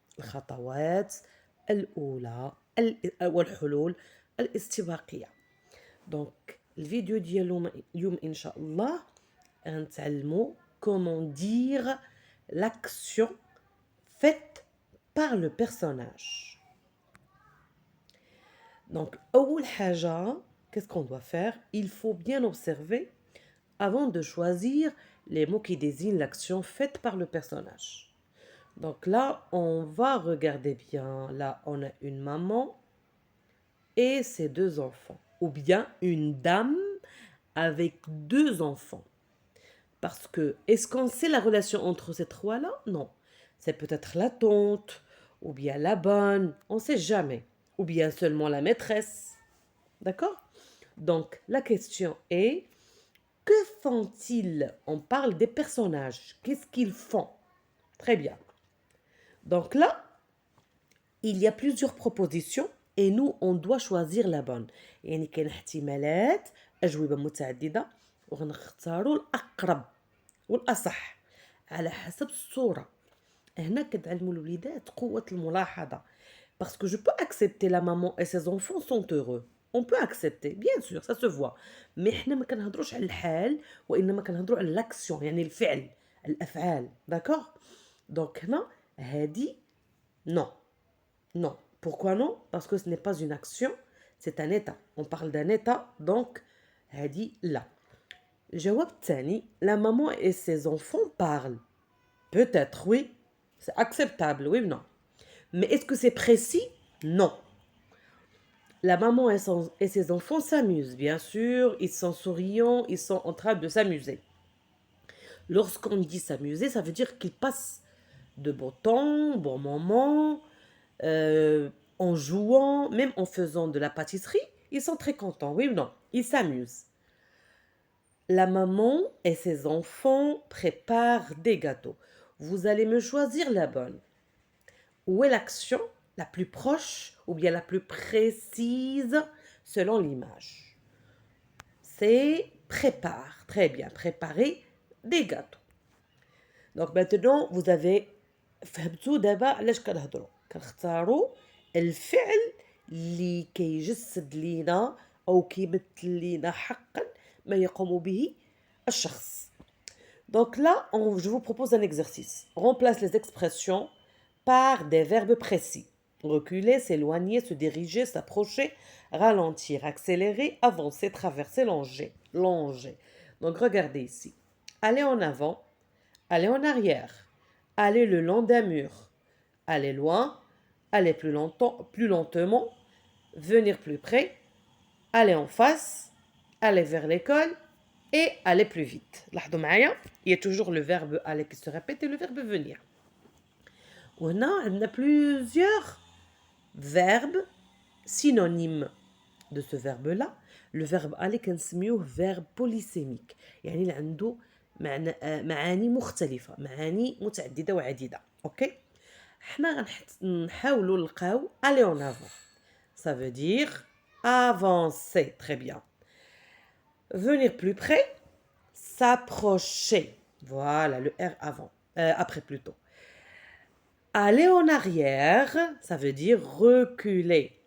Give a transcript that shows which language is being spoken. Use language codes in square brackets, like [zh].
[ar] الخطوات الأولى والحلول الاستباقية. دونك الفيديو ديال اليوم إن شاء الله غنتعلموا [fr] comment dire l'action faite par le personnage. Donc, [ar] أول حاجة, [fr] qu'est-ce qu'on doit faire? Il faut bien observer avant de choisir les mots qui désignent l'action faite par le personnage. Donc là, on va regarder bien. Là, on a une maman et ses deux enfants. Ou bien une dame avec deux enfants. Parce que, est-ce qu'on sait la relation entre ces trois-là? Non. C'est peut-être la tante, ou bien la bonne, on ne sait jamais. Ou bien seulement la maîtresse. D'accord? Donc, la question est, que font-ils? On parle des personnages. Qu'est-ce qu'ils font? Très bien. Donc là, il y a plusieurs propositions et nous, on doit choisir la bonne. [ar] يعني كاين احتمالات أجوبة متعددة وغنختاروا الأقرب والأصح على حسب الصورة. هنا كتعلموا الوليدات قوة الملاحظة. [fr] Parce que je peux accepter la maman et ses enfants sont heureux. On peut accepter, bien sûr, ça se voit. [ar] Mais احنا ما كنهضروش على الحال وإنما كنهضروا على l'action, يعني الفعل، الأفعال. [fr] D'accord? Donc [ar] هنا هادي [fr] non. Non. Pourquoi non? Parce que ce n'est pas une action, c'est un état. On parle d'un état, donc [ar] هادي لا. الجواب الثاني, [fr] la maman et ses enfants parlent. Peut-être, oui. C'est acceptable, oui ou non? Mais est-ce que c'est précis? Non. La maman et ses enfants s'amusent, bien sûr. Ils sont souriants, ils sont en train de s'amuser. Lorsqu'on dit s'amuser, ça veut dire qu'ils passent de beaux temps, bons moments, en jouant, même en faisant de la pâtisserie. Ils sont très contents, oui ou non? Ils s'amusent. La maman et ses enfants préparent des gâteaux. Vous allez me choisir la bonne. Où est l'action la plus proche ou bien la plus précise selon l'image? C'est prépare, très bien, préparer des gâteaux. Donc maintenant, vous avez [ar] فهمتوا دابا علاش كنهضروا كنختاروا الفعل اللي كيجسد لينا او كيمثل لينا حقا ما يقوم به الشخص. [fr] Donc là, je vous propose un exercice. Remplace les expressions par des verbes précis. Reculer, s'éloigner, se diriger, s'approcher, ralentir, accélérer, avancer, traverser, longer. Donc regardez ici. Aller en avant, aller en arrière, aller le long d'un mur, aller loin, aller plus lentement, venir plus près, aller en face, aller vers l'école et aller plus vite. [ar] لاحظوا معايا, [fr] il y a toujours le verbe aller qui se répète et le verbe venir. [ar] وهنا عندنا [fr] plusieurs verbes synonymes de ce verbe-là. Le verbe aller [ar] كنسميوه verbe polysémique, يعني اللي عنده معاني مختلفة, معاني متعددة وعديدة. اوكي, حنا غنحاولوا نلقاو [fr] aller en avant. Ça veut dire avancer, très bien. Venir plus près, s'approcher. Voilà, le R avant, après plutôt. Aller en arrière, ça veut dire reculer.